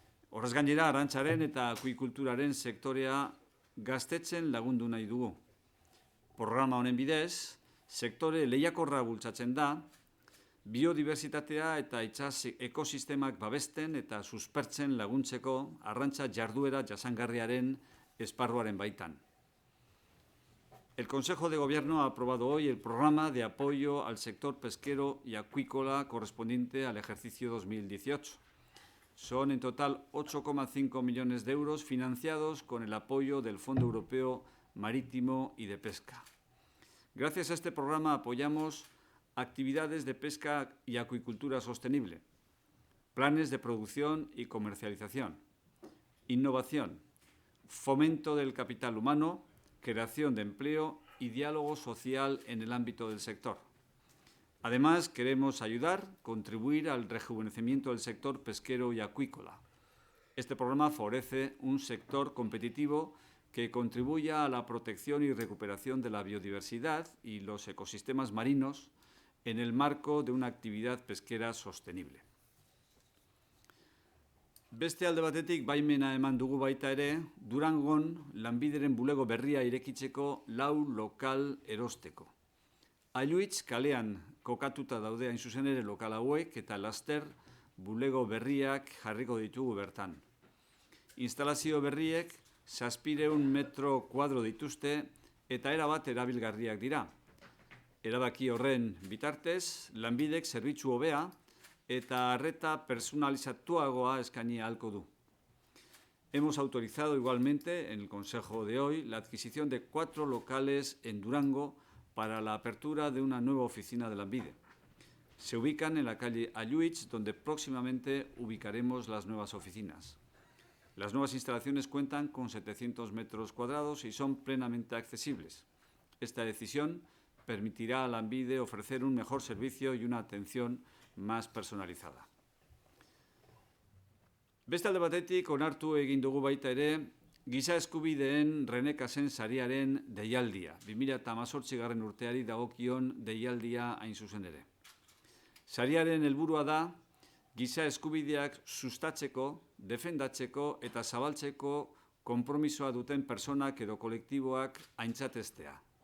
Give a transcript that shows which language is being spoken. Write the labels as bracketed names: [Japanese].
[Basque] Horrez gainera, arrantzaren eta akuikulturaren sektorea gaztetzen lagundu nahi dugu. Programa honen bidez, sektore lehiakorra bultzatzen da, biodibertsitatea eta itsas ekosistemak babesten eta suspertzen laguntzeko arrantza jarduera jasangarriaren esparruaren baitan. [Spanish] El Consejo de Gobierno ha aprobado hoy el programa de apoyo al sector pesquero y acuícola correspondiente al ejercicio 2018. Son en total 8,5 millones de euros financiados con el apoyo del Fondo Europeo Marítimo y de Pesca. Gracias a este programa apoyamos actividades de pesca y acuicultura sostenible, planes de producción y comercialización, innovación, fomento del capital humano, creación de empleo y diálogo social en el ámbito del sector. Además, queremos contribuir al rejuvenecimiento del sector pesquero y acuícola. Este programa favorece un sector competitivo que contribuya a la protección y recuperación de la biodiversidad y los ecosistemas marinos en el marco de una actividad pesquera sostenible. [Basque] Beste alde batetik baimena eman dugu baita ere, Durangon lanbideren bulego berria irekitzeko 4 lokal erosteko. Ailuitz kalean kokatuta daude hain zuzen ere lokal hauek eta laster bulego berriak jarriko ditugu bertan. Instalazio berriek 700 metro kuadro dituzte eta erabat erabilgarriak dira. Erabaki horren bitartez, lanbidek zerbitzu hobea eta arreta personalizatuagoa eskaini ahalko du. [Spanish] Hemos autorizado igualmente en el Consejo de hoy la adquisición de 4 locales en Durango para la apertura de una nueva oficina de Lanbide. Se ubican en la calle Ailuitz, donde próximamente ubicaremos las nuevas oficinas. Las nuevas instalaciones cuentan con 700 metros cuadrados y son plenamente accesibles. Esta decisión permitirá a Lanbide ofrecer un mejor servicio y una atención más personalizada. [Basque] Beste alde batetik onartu egin dugu baita ere, giza eskubideen Renekasen sariaren deialdia, 2018 urteari dagokion deialdia hain zuzen ere. Sariaren helburua da, giza eskubideak sustatzeko, defendatzeko eta zabaltzeko konpromisoa duten personak edo kolektiboak aintzatestea.